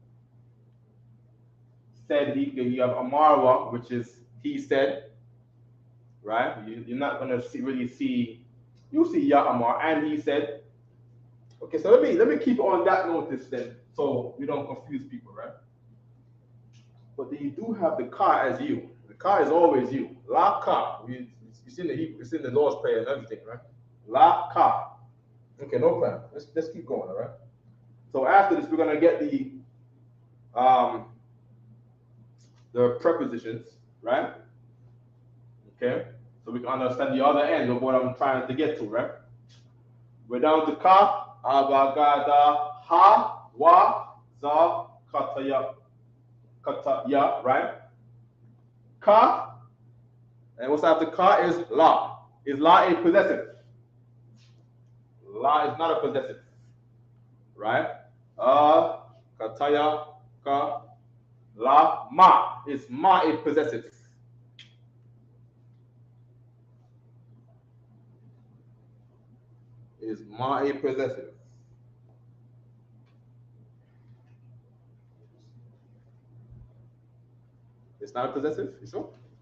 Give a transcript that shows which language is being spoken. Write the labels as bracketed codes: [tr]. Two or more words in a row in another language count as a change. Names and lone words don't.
[en] Said he, you have Amarwa, which is he said, right? You're not going to really see, you see [ar] Ya Amar [en] and he said. Okay, so let me keep on that notice then, so we don't confuse people, right? But then you do have the ka as you. The ka is always you. [ar] La ka. [en] It's in the Hebrew, it's in the Lord's Prayer and everything, right? [ar] La ka. [en] Okay, no problem. Let's keep going, all right? So after this, we're gonna get the prepositions, right? Okay, so we can understand the other end of what I'm trying to get to, right? We're down to [ar] ka, abagada, ha, wa, za, kataya, [en] right? Ka, and what's after ka is la. Is la a possessive? La is not a possessive, right? [ar] Kataya, ka, la, ma. [en] Is ma a possessive? Is ma a possessive? It's not a possessive, you sure?